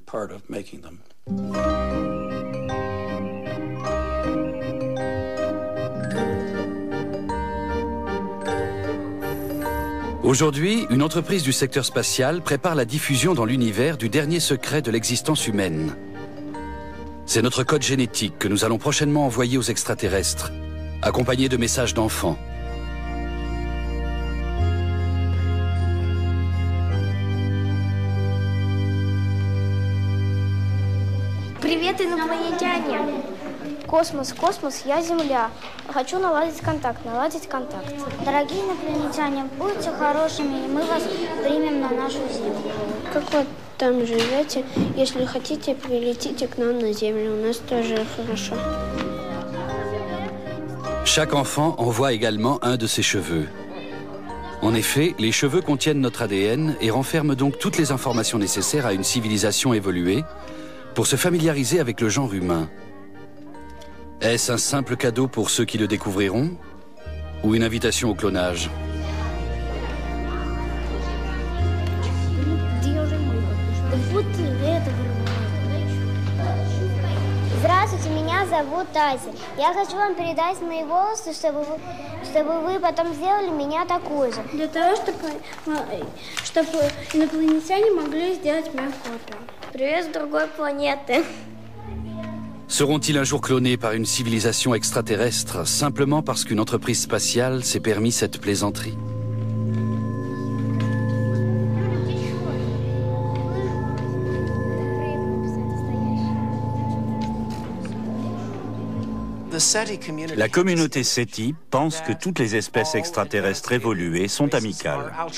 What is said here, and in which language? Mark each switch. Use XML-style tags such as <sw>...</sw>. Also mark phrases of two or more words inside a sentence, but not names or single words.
<fr>Aujourd'hui, une entreprise du secteur spatial prépare la diffusion dans l'univers du dernier secret de l'existence humaine. C'est notre code génétique que nous allons prochainement envoyer aux extraterrestres, accompagné de messages d'enfants.</fr> <ru>Привет, инопланетяне! Космос, космос, я Земля. Хочу наладить контакт. Дорогие инопланетяне, будьте хорошими, и мы вас примем на нашу Землю. Как вы там живете? Если хотите, прилетите к нам на Землю. У нас тоже хорошо.</ru> <fr>Chaque enfant envoie également un de ses cheveux. En effet, les cheveux contiennent notre ADN et renferment donc toutes les informations nécessaires à une civilisation évoluée pour se familiariser avec le genre humain. Est-ce un simple cadeau pour ceux qui le découvriront ou une invitation au clonage?</fr> <ru>Здравствуйте, меня зовут Ася. Я хочу вам передать мои волосы, чтобы вы потом сделали меня такой же. Для того, чтобы инопланетяне могли сделать мою копию. Привет с другой планеты.</ru> <fr>Seront-ils un jour clonés par une civilisation extraterrestre simplement parce qu'une entreprise spatiale s'est permis cette plaisanterie? La communauté SETI pense que toutes les espèces extraterrestres évoluées sont amicales.</fr>